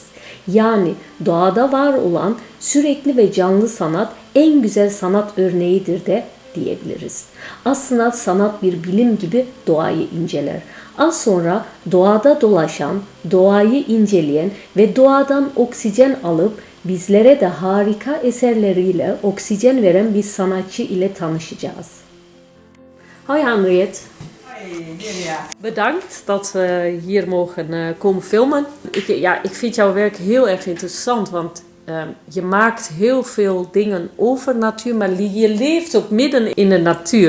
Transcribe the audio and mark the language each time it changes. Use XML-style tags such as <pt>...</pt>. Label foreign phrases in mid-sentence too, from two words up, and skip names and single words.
<tr>Yani doğada var olan sürekli ve canlı sanat en güzel sanat örneğidir de diyebiliriz. Aslında sanat bir bilim gibi doğayı inceler. Az sonra doğada dolaşan, doğayı inceleyen ve doğadan oksijen alıp bizlere de harika eserleriyle oksijen veren bir sanatçı ile tanışacağız.</tr> <nl>Hoi Henriette. Hoi, Mirja. Bedankt dat we hier mogen komen filmen. Ik vind jouw werk heel erg interessant, want je maakt heel veel dingen over natuur, maar je leeft ook midden in de natuur.</nl>